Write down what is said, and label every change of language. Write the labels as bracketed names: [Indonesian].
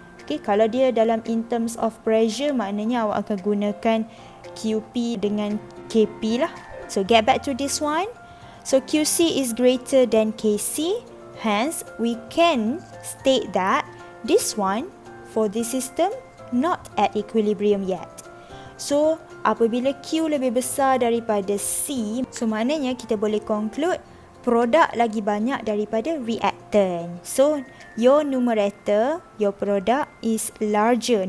[Malay] Okay, kalau dia dalam [English] in terms of pressure, [Malay] maknanya awak akan gunakan QP dengan KP lah. [English] So get back to this one. So Qc is greater than Kc. Hence, we can state that this one, for this system, not at equilibrium yet. [Malay] So, apabila Q lebih besar daripada C, so maknanya kita boleh conclude produk lagi banyak daripada reactant. [English] So, your numerator, your product is larger.